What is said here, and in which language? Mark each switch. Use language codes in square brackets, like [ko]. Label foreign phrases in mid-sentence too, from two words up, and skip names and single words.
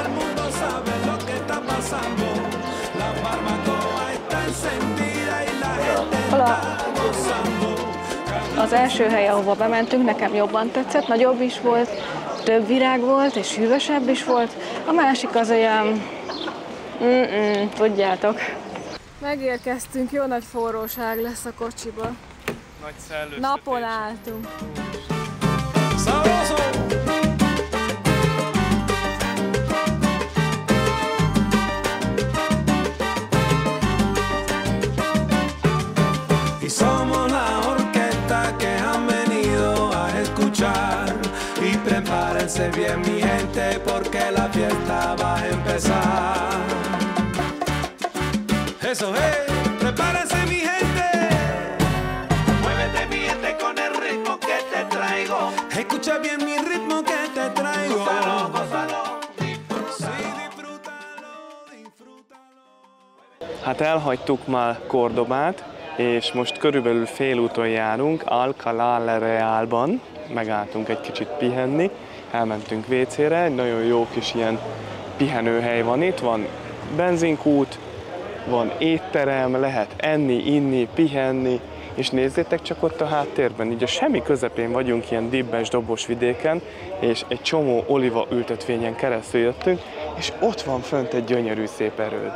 [hu] Az első hely, ahova bementünk, nekem jobban tetszett, nagyobb is volt, több virág volt, és hűvösebb is volt. A másik az olyan... tudjátok. Megérkeztünk, jó nagy forróság lesz a kocsiba. Nagy szellőztetés. Napon álltunk. [es] Y somos la orquesta que han venido a escuchar. Y prepárense bien mi gente porque la fiesta va a empezar. Eso es, prepárense mi gente. Muévete mi gente con el ritmo que te traigo. Escucha bien mi ritmo que te traigo. Gózalo, gózalo. Sí, disfrútalo, disfrútalo. [hu] Hát elhagytuk már Cordobát, és most körülbelül félúton járunk, Alcalá de Realban. Megálltunk egy kicsit pihenni, elmentünk WC-re, egy nagyon jó kis ilyen pihenőhely van itt, van benzinkút, van étterem, lehet enni, inni, pihenni, és nézzétek csak ott a háttérben, így a semmi közepén vagyunk ilyen dibbes, dobos vidéken, és egy csomó oliva ültetvényen keresztül jöttünk, és ott van fönt egy gyönyörű szép erőd.